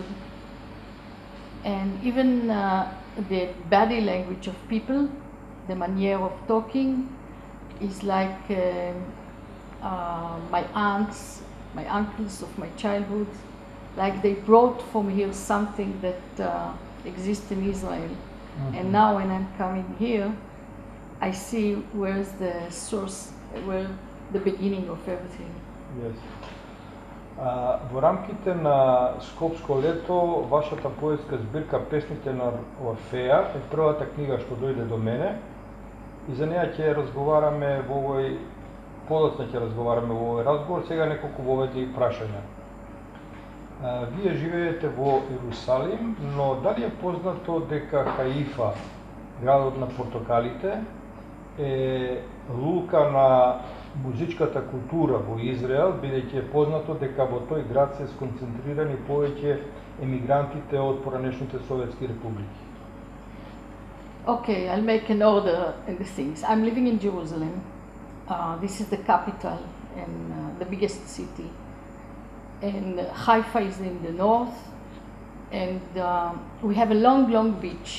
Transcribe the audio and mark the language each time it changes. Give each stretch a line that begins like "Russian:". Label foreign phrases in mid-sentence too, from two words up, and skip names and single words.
English: And even the body language of people, the manner of talking, is like my aunts, my uncles of my childhood, like they brought from here something that exists in Israel. And now when I'm coming here, I see where's the source, where the beginning of everything. Yes.
Macedonian: Во рамките на Скопско лето, вашата поетска збирка Песните на Орфеја е првата книга што дојде до мене и за неја ќе разговараме во овој подоцна ќе разговараме во овој разговор. Сега неколку воведни прашања. Вие живеете во Ерусалим, но дали е познато дека Хаифа, градот на портокалите, е лука на музичката култура во Израел, бидејќи е познато дека во тој град се сконцентрирани повеќе емигрантите од поранешните советски републики?
English: Okay, I'll make an order in the things. I'm living in Jerusalem. This is the capital and the biggest city. And Haifa is in the north. And we have a long, long beach.